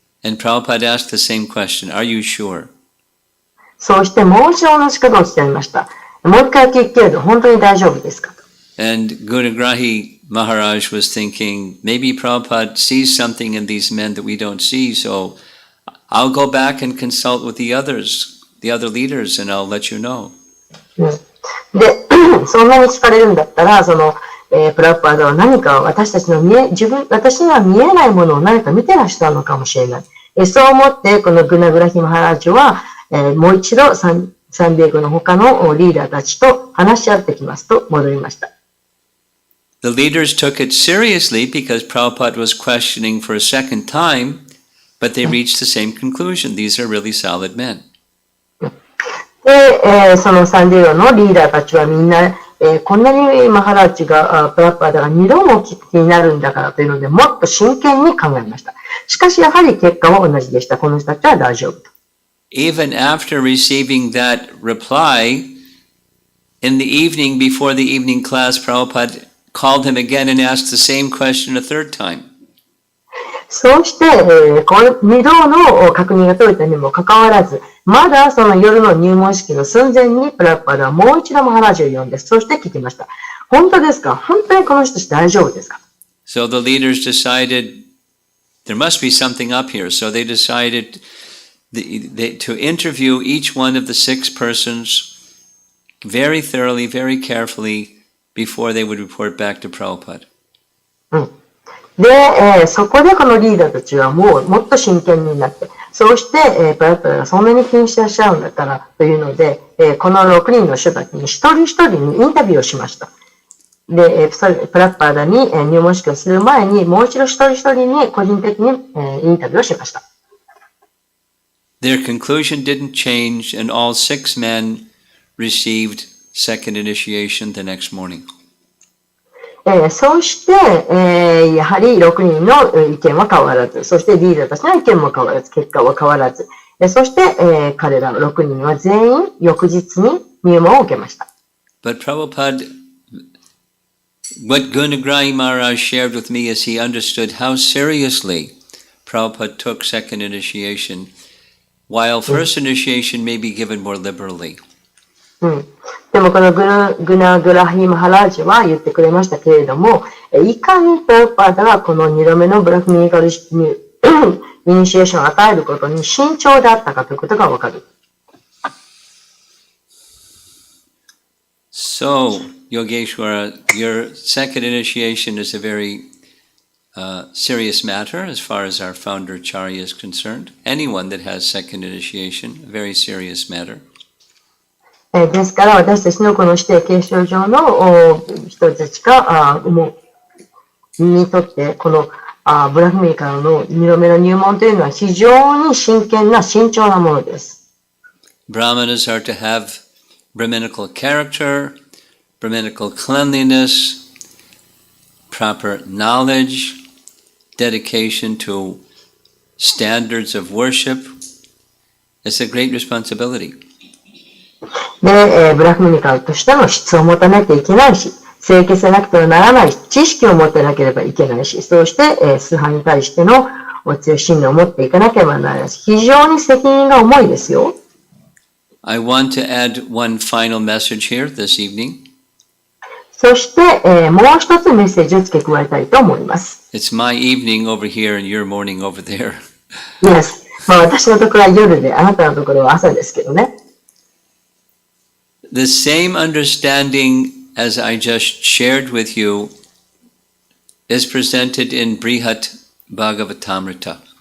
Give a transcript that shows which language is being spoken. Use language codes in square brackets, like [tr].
[en] And Prabhupada asked the same question, Are you sure? [ja] そうしてもう一度同じことを伝えました。もう一回聞くけれど、本当に大丈夫ですか？ [en] And Gunagrahi Maharaj was thinking, maybe Prabhupada sees something in these men that we don't see, so I'll go back and consult with the others, the other leaders, and I'll let you know. [ja] で、そんなに聞かれるんだったら、プラッパーダは何か私たちの私には見えないものを何か見てらっしゃるのかもしれない。そう思って、このグナグラヒマハラジュは、もう一度サンディエゴの他のリーダーたちと話し合ってきますと戻りました。 [en] The leaders took it seriously because Prabhupada was questioning for a second time, but they reached the same conclusion. These are really solid men. [ja] で、そのサンディエゴのリーダーたちはみんな、こんなにマハラッチが、プラッパーダが2度も気になるんだからというので、もっと真剣に考えました。しかしやはり結果は同じでした。この人たちは大丈夫と。 [en] Even after receiving that reply, in the evening before the evening class, Prabhupada called him again and asked the same question a third time. [ja] そうして、2度の確認が取れたにもかかわらず、まだその夜の入門式の寸前にプラッパーダはもう一度マハラジを呼んで、そして聞きました。本当ですか？本当にこの人たち大丈夫ですか？ [en] So the leaders decided there must be something up here. So they decided to interview each one of the 6 persons very thoroughly, very carefully before they would report back to Prabhupada. [ja] で、そこでこのリーダーたちはもっと真剣になって、そうして、プラッパーダがそんなに気にしてらっしゃるんだったらというので、この6人の人たちに一人一人にインタビューをしました。で、プラッパーダに入門式をする前に、もう一度一人一人に個人的にインタビューをしました。 [en] Their conclusion didn't change, and all 6 men received second initiation the next morning. [ja] そうして、やはり6人の意見は変わらず、そしてリーダーたちの意見も変わらず、結果は変わらず、そして、彼ら6人は全員翌日に入門を受けました。 [en] But Prabhupada, what Gunagrahi Maharaj shared with me is he understood how seriously Prabhupada took second initiation, while first initiation may be given more liberally. [ja] でもこのグナグラヒマハラージは言ってくれましたけれども、いかにプラッパーダがこの2度目のブラフミニカルイニシエーションを与えることに慎重であったかということがわかる。 [en] So, Yogeshwara, your second initiation is a very serious matter as far as our founder Charya is concerned. Anyone that has second initiation, a very serious matter. [ja] ですから私たちのこの指定継承上の人たちがにとってこのブラフミーからの2度目の入門というのは非常に真剣な慎重なものです。 [en] Brahmanas are to have Brahminical character, Brahminical cleanliness, proper knowledge, dedication to standards of worship. It's a great responsibility. [ja] で、ブラフミニカルとしての質を持たなきゃいけないし、清潔でなくてはならないし、知識を持ってなければいけないし、そうして、崇拝に対してのお強い信念を持っていかなければならないし、非常に責任が重いですよ。 [en] I want to add one final message here this evening. [ja] そして、もう一つメッセージを付け加えたいと思います。 [en] It's my evening over here and your morning over there. Yes. [ja] 私のところは夜で、あなたのところは朝ですけどね。 [en] The same understanding as I just shared with you is presented in Brihat Bhagavatamrita.